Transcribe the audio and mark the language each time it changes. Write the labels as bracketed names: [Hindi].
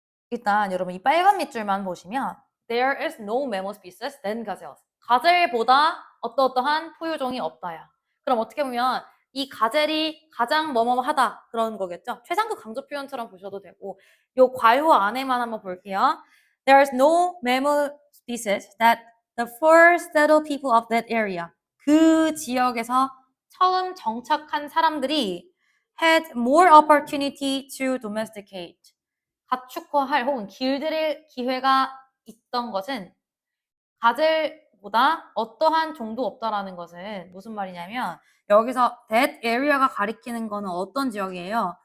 [English] 일단 여러분 이 빨간 밑줄만 보시면 There is no mammal species than gazelles. [Korean] 가젤보다 어떠어떠한 포유종이 없다야. 그럼 어떻게 보면 이 가젤이 가장 뭐뭐하다 그런 거겠죠. 최상급 강조 표현처럼 보셔도 되고 요 괄호 안에만 한번 볼게요. [English] There is no mammal species that the first settled people of that area. [Korean] 그 지역에서 처음 정착한 사람들이 [English] had more opportunity to domesticate. [Korean] 가축화할 혹은 길들일 기회가 있던 것은 가젤보다 어떠한 종도 없다라는 것은 무슨 말이냐면 여기서 [English] that area [Korean] 가 가리키는 거는 어떤 지역이에요?